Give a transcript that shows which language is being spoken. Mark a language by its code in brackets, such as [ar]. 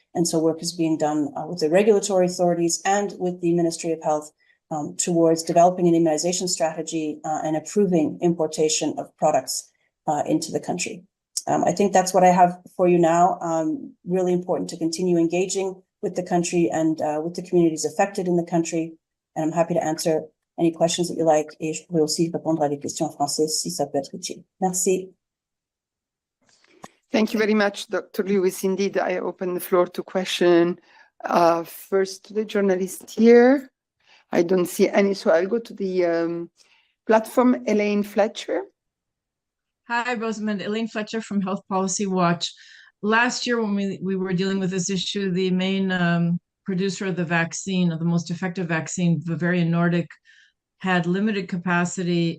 [en] And so work is being done with the regulatory authorities and with the Ministry of Health towards developing an immunization strategy and approving importation of products into the country. I think that's what I have for you now. Really important to continue engaging with the country and with the communities affected in the country. And I'm happy to answer any questions that you like. [fr] Et je pourrais aussi répondre à des questions en français si ça peut être utile. Merci. [en] Thank you very much, Dr. Lewis. Indeed, I open the floor to question. First to the journalist here. I don't see any, so I'll go to the platform. Elaine Fletcher. Hi, Rosamond. Elaine Fletcher from Health Policy Watch. Last year, when we were dealing with this issue, the main producer of the vaccine, of the most effective vaccine, Bavarian Nordic, had limited capacity.